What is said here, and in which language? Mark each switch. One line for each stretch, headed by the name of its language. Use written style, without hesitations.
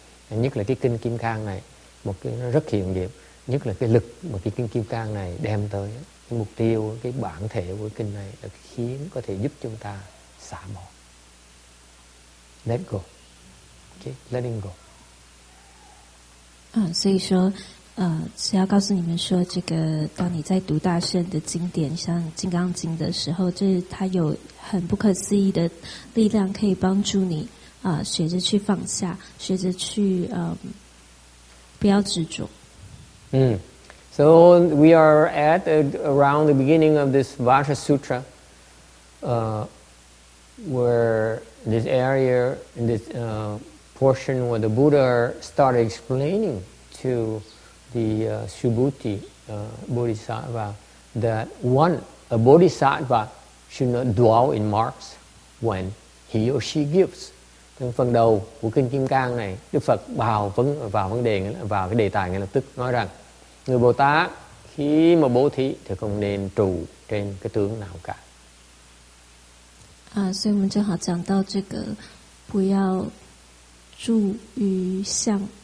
Vietnamese: Nhất là cái kinh Kim Cang này, một cái nó rất hiệu nghiệm, nhất là cái lực mà cái kinh Kim Cang này đem tới, cái mục tiêu, cái bản thể của kinh này là khiến có thể giúp chúng ta xả bỏ.
English: Let go. Okay, letting go.
Chinese: 所以说，是要告诉你们说，这个当你在读大圣的经典，像《金刚经》的时候，它有很不可思议的力量，可以帮助你学着去放下，学着去不要执着。
English: So we are at around the beginning of this Vajra Sutra, where this area, in this portion where the Buddha started explaining to the Subhuti Bodhisattva that a Bodhisattva should not dwell in marks when he or she gives.
Vietnamese: Trong phần đầu của kinh Kim Cang này, Đức Phật vào vấn đề, vào cái đề tài ngay lập tức nói rằng người Bồ Tát khi mà bố thí thì không nên trụ trên cái tướng nào cả.
Chinese: 所以我们正好讲到这个，不要住于相。